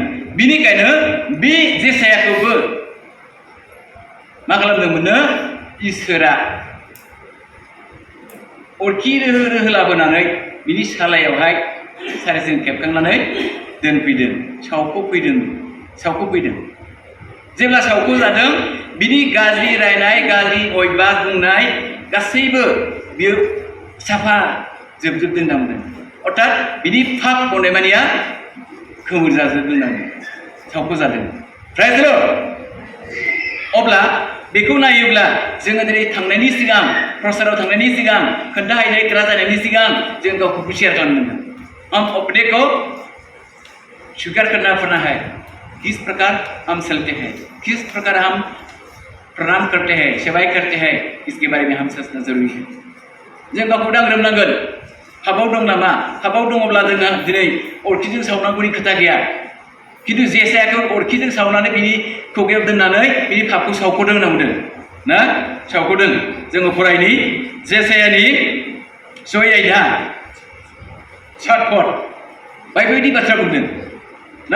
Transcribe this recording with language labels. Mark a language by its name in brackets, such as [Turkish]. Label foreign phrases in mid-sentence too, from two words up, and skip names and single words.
[Bodo] बिनिखायनो बे जेसायाखौबो मा खालामदोंमोननो इसोरा अरखि रोहो लाबोनानै बिनि सालायावहाय सारिजों खेबखांनानै दोनफैदों, सावख'फैदों। जेब्ला सावख' जादों बिनि गाज्रि रायनाय, गाज्रि अयबास बुंनाय गासैबो बियो साफा जोबजोबदों होनना अर्थात बिनि पाप मावनाय मानिया खोमोर जाजोबदों होननानै सावख' जादों। [English] Praise the Lord. [Bodo] अब्ला बेखौ नायोब्ला जोङो दिनै थांनायनि सिगां, प्रसाराव थांनायनि सिगां, खोन्थाहैनाय गोरा जानायनि सिगां जों गावखौ प्रिपेयार खालामनांगोन। [Hindi] हम अपने को स्वीकार करना है किस प्रकार हम चलते हैं, किस प्रकार हम प्रणाम करते हैं, सेवाएं करते हैं, इसके बारे में हम सोचना जरूरी है। [Bodo] जों गावखौ दांग्रोमनांगोन। हाबाव दं नामा? हाबाव दङब्ला जोंहा दिनै अरखिजों सावनांगौनि खोथा गैया। किन्तु जेसायाखौ अरखिजों सावनानै बिनि खुगायाव दोननानै बिनि पापखौ सावख'दों होनना बुंदों ना, सावख'दों। जोङो फरायनि जेसायानि 6:7 बायदि बाथ्रा बुंदों ना।